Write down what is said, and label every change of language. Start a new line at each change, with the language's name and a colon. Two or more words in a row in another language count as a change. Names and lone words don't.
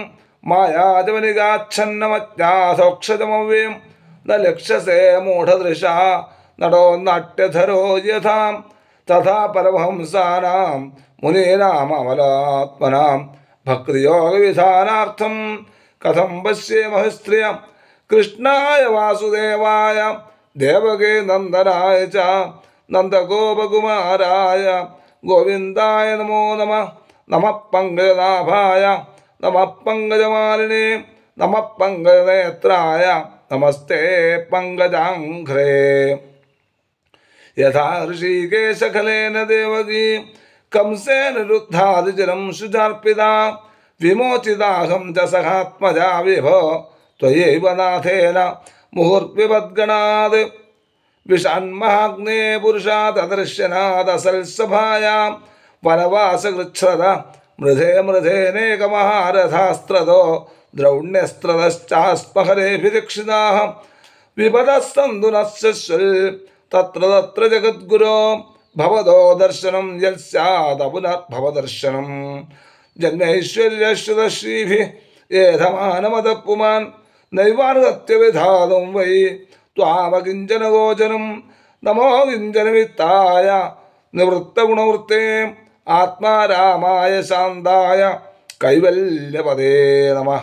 Sanskrit: മായാജവനികാച്ഛന്നമജ്ഞാസോക്ഷജമവ്യം ന ലക്ഷ്യസേ മൂഢദൃശ നടോ നാട്യധരോ യഥാ തഥാ പരമഹംസാനാം മുനീനാമലാത്മനാം ഭക്തിയോഗവിധാനാർത്ഥം കഥം പശ്യേമഹ സ്ത്രിയ കൃഷ്ണായ വാസുദേവായ ദേവകേ നന്ദനായ ച നന്ദഗോപകുമാരായ ഗോവിന്ദായ നമോ നമ. നമഃ പങ്കജനാഭായ നമഃ പങ്കജമാലിനേ നമഃ പങ്കജനേത്രായ നമസ്തേ പങ്കജാഘ്രേ. യഥാ ഋഷികേശഖലേന ദേവകീ कंसेन रुद्धादिजलं सुचार्पिता विमोचिताहं च सहात्मजा विभो त्वयैव नाथेन मुहुर्विपद्गणात् विषान्महाग्ने पुरुषात् अदर्शनादसल्सभायां वनवासकृच्छ्रद मृधे मृधेनेकमहारथास्त्रदो द्रौण्यस्त्रदश्चास्महरेभिदीक्षिताः विपदः सन्दुनश्चल तत्र तत्र जगद्गुरो ഭവതോ ദർശനം യൽസ്യാദപുനർഭവദർശനം ജന്മൈശ്വര്യശ്രുതശ്രീഭി ഏധമാനമതപ്പുമാൻ നൈവാർഹത്യവിധാതും വൈ ത്വാമകിഞ്ചനഗോചരം നമോ കിഞ്ചനവിത്തായ നിവൃത്തഗുണവൃത്തേ ആത്മാരാമായ ശാന്തായ കൈവല്യപദേ നമഃ.